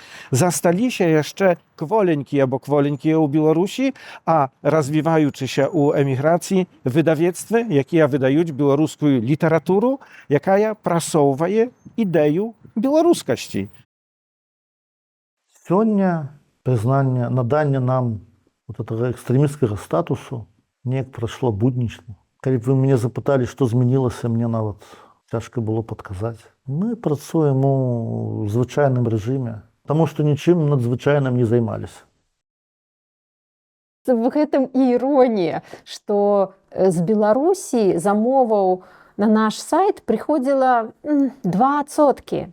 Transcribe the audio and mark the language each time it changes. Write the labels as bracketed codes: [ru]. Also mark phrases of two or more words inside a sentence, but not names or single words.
[be] Засталіся яшчэ кволенькія або кволенькія ў Беларусі, а развіваючыся ў эміграцыі выдавецтвы, якія выдаюць беларускую літаратуру, якая прасоўвае ідэю беларускасці. [ru] Сёння признание, надание нам вот этого экстремистского статусу неяк прошло буднічна. [be] Калі б вы мяне запыталі, што змянілася, мне нават цяжка было падказаць. Мы працуем у звычайным рэжыме, таму што нічым надзвычайным не займаліся. В гэтым і іронія, што з Беларусі замоваў на наш сайт прыходзіла 2%.